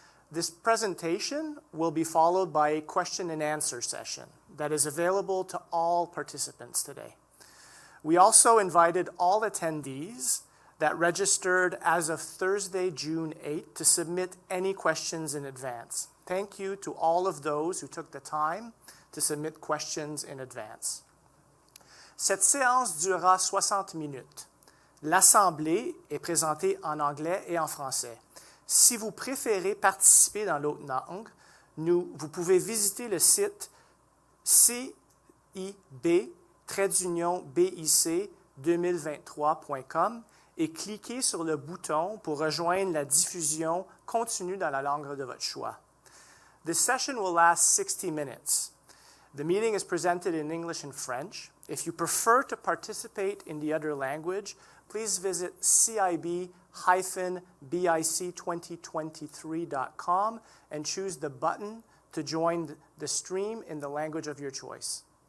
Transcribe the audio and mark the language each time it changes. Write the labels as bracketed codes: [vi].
[en] This presentation will be followed by a question and answer session that is available to all participants today. We also invited all attendees that registered as of Thursday, June 8, to submit any questions in advance. Thank you to all of those who took the time to submit questions in advance. [fr] Cette séance durera 60 minutes. L'Assemblée est présentée en anglais et en français. Si vous préférez participer dans l'autre langue, vous pouvez visiter le site cib-bic2023.com et cliquer sur le bouton pour rejoindre la diffusion continue dans la langue de votre choix. [en] This session will last 60 minutes. The meeting is presented in English and French. If you prefer to participate in the other language, please visit cib-bic2023.com and choose the button to join the stream in the language of your choice.